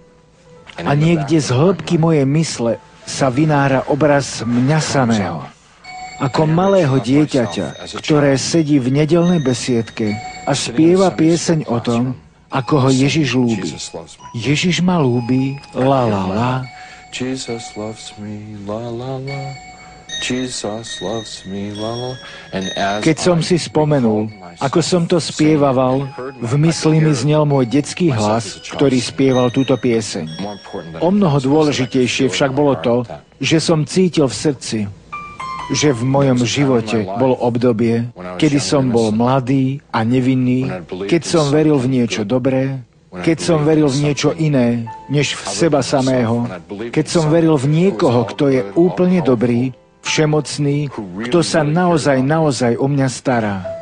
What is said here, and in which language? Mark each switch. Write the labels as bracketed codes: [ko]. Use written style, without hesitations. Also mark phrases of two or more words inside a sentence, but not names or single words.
[sk] A niekde z hĺbky mojej mysle sa vynára obraz mňa samého. Ako malého dieťaťa, ktoré sedí v nedeľnej besiedke a spieva pieseň o tom, ako ho Ježiš ľúbi. Ježiš ma ľúbi, [en] la la la. Jesus loves me, la la la. Jesus loves me, la la. [sk] Keď som si spomenul, ako som to spievaval, v mysli mi znel môj detský hlas, ktorý spieval túto pieseň. O mnoho dôležitejšie však bolo to, že som cítil v srdci, že v mojom živote bolo obdobie, kedy som bol mladý a nevinný, keď som veril v niečo dobré, keď som veril v niečo iné, než v seba samého, keď som veril v niekoho, kto je úplne dobrý, všemocný, kto sa naozaj o mňa stará.